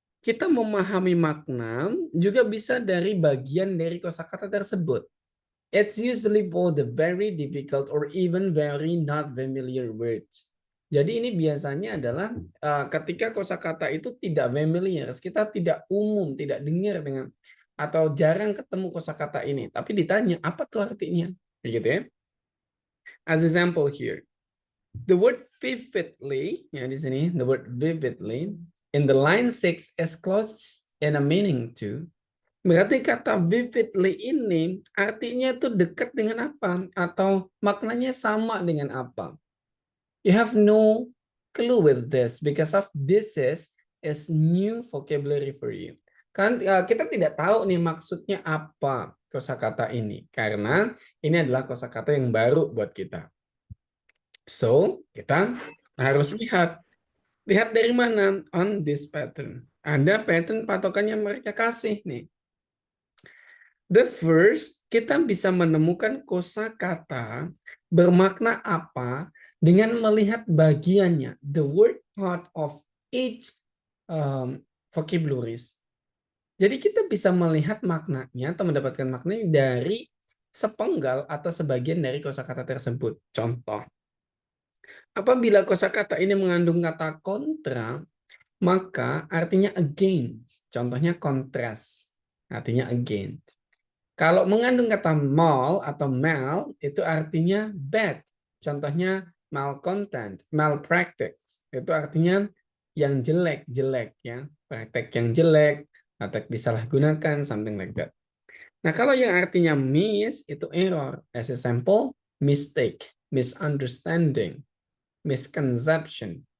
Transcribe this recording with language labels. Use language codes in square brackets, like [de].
[id] Kita memahami makna juga bisa dari bagian dari kosakata tersebut. [en] It's usually for the very difficult or even very not familiar words. [id] Jadi ini biasanya adalah ketika kosakata itu tidak familiar, kita tidak umum, tidak dengar dengan atau jarang ketemu kosakata ini, tapi ditanya apa tuh artinya, begitu ya. [en] As example here, the word vividly, [id] ya di sini, [en] the word vividly, in the line 6 is close in a meaning to. [id] Berarti kata vividly ini artinya itu dekat dengan apa? Atau maknanya sama dengan apa? [en] You have no clue with this because of this is new vocabulary for you. [id] Kan kita tidak tahu nih maksudnya apa kosakata ini. Karena ini adalah kosakata yang baru buat kita. So, kita harus lihat. Lihat dari mana? [en] On this pattern. [id] Ada pattern patokannya mereka kasih nih. [en] The first, [id] kita bisa menemukan kosakata bermakna apa dengan melihat bagiannya. [en] The word part of each vocabularies. [id] Jadi kita bisa melihat maknanya atau mendapatkan maknanya dari sepenggal atau sebagian dari kosakata tersebut. Contoh. Apabila kosakata ini mengandung kata kontra, maka artinya against. Contohnya contrast. Artinya against. Kalau mengandung kata mal atau mal, itu artinya bad. Contohnya malcontent, malpractice. Itu artinya yang jelek-jelek ya. Praktek yang jelek, praktek disalahgunakan, [en] something like that. [id] Nah, kalau yang artinya miss itu error. [en] As a sample, mistake, misunderstanding, misconception.